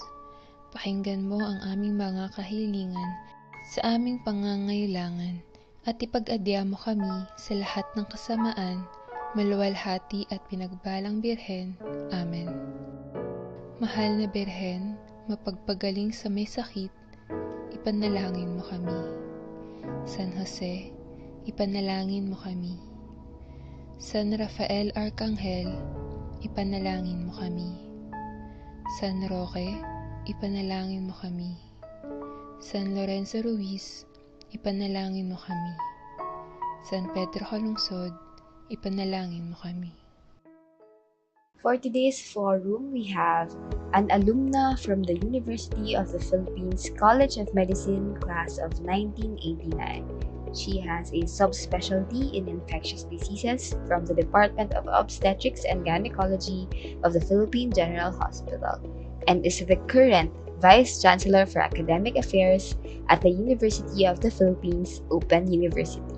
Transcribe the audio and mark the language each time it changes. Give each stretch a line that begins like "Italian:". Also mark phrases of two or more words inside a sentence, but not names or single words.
Filipino: Pakinggan mo ang aming mga kahilingan sa aming pangangailangan at ipag-adya mo kami sa lahat ng kasamaan, maluwalhati at pinagbalang Birhen. Amen. Mahal na Birhen, mapagpagaling sa may sakit, ipanalangin mo kami. San Jose, ipanalangin mo kami. San Rafael Arcangel, ipanalangin mo kami. San Roque, ipanalangin mo kami. San Lorenzo Ruiz, ipanalangin mo kami. San Pedro Calungsod, ipanalangin mo kami.
English: For today's forum, we have an alumna from the University of the Philippines College of Medicine class of 1989. She has a subspecialty in infectious diseases from the Department of Obstetrics and Gynecology of the Philippine General Hospital and is the current Vice Chancellor for Academic Affairs at the University of the Philippines Open University.